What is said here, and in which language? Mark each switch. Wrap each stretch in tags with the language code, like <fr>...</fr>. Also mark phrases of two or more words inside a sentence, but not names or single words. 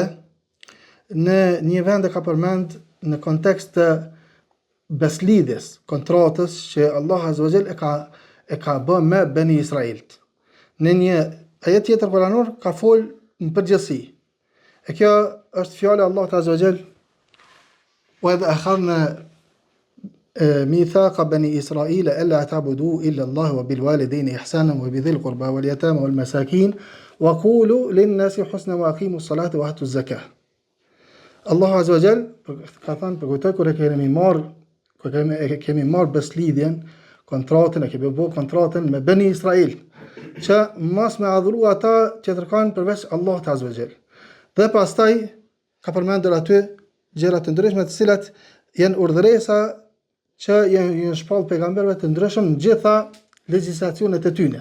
<sq>Në një vend ka përmend në kontekst të beslidhjes, kontratës që Allah</sq> <ar>عز وجل</ar> <sq>e ka bë me Beni Israilt. Në një ajet tjetër kuranor ka fol në përgjithësi. E kjo është fjala e Allahut</sq> <ar>عز وجل: "وإذ أخذنا ميثاق بني إسرائيل ألا تعبدوا إلا الله وبالوالدين إحسانا وبذي القربى واليتامى والمساكين وقولوا للناس حسنا وأقيموا الصلاة وآتوا الزكاة."</ar> <sq>Allah</sq> <ar>عز وجل</ar> <sq>ka thënë për këtë kur kemi marrë beslidhjen, kontratën, e kemi bërë kontratën me Bani Israil, që mos me adhuru ata që tërkanë përveç Allahut azza wa jall. Dhe pastaj ka përmendur aty gjëra të ndryshme të cilat janë urdhëresa që janë shpall pejgamberëve të ndryshëm në gjitha legjislacionet e tyre.</sq>